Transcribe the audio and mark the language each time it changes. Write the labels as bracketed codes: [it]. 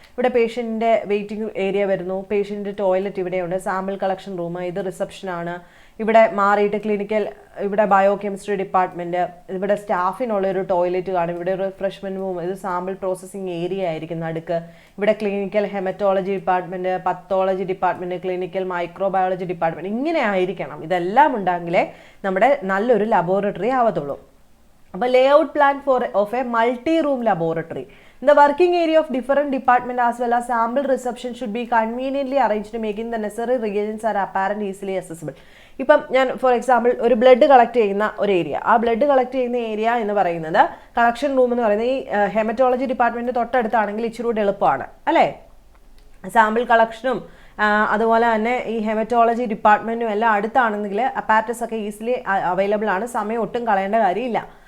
[ml] ഇവിടെ പേഷ്യൻറ്റിൻ്റെ waiting area വരുന്നു, patient toilet ഇവിടെയുണ്ട്, സാമ്പിൾ കളക്ഷൻ റൂം, ഇത് റിസപ്ഷനാണ്, ഇവിടെ മാറിയിട്ട് ക്ലിനിക്കൽ, ഇവിടെ ബയോകെമിസ്ട്രി ഡിപ്പാർട്ട്മെൻറ്റ്, ഇവിടെ സ്റ്റാഫിനുള്ള ഒരു ടോയ്ലറ്റ് കാണും, ഇവിടെ ഒരു റിഫ്രഷ്മെൻറ്റ് റൂം, ഇത് സാമ്പിൾ പ്രോസസ്സിങ് ഏരിയ ആയിരിക്കും നടുക്ക്, ഇവിടെ clinical haematology department, pathology department, clinical microbiology department, ഇങ്ങനെ ആയിരിക്കണം. ഇതെല്ലാം ഉണ്ടെങ്കിലേ നമ്മുടെ നല്ലൊരു ലബോറട്ടറി ആവത്തുള്ളൂ. [en] അപ്പോൾ layout plan of a multi room laboratory. The working area of different department as well as sample reception should be conveniently arranged, making the necessary reagents are apparent easily accessible. [ml] ഇപ്പം ഞാൻ for example ഒരു blood collect ചെയ്യുന്ന ഒരു area, ആ blood collect ചെയ്യുന്ന area എന്ന് പറയുന്നത് collection room എന്ന് പറയുന്നത് ഈ ഹെമറ്റോളജി ഡിപ്പാർട്ട്മെന്റ് തൊട്ടടുത്താണെങ്കിൽ ഇച്ചിരി കൂടി എളുപ്പമാണ് അല്ലേ. സാമ്പിൾ കളക്ഷനും അതുപോലെ തന്നെ ഈ ഹെമറ്റോളജി ഡിപ്പാർട്ട്മെന്റും എല്ലാം അടുത്താണെങ്കിൽ അപ്പാരറ്റസ് ഒക്കെ ഈസിലി അവൈലബിൾ ആണ്, സമയം ഒട്ടും കളയേണ്ട കാര്യമില്ല.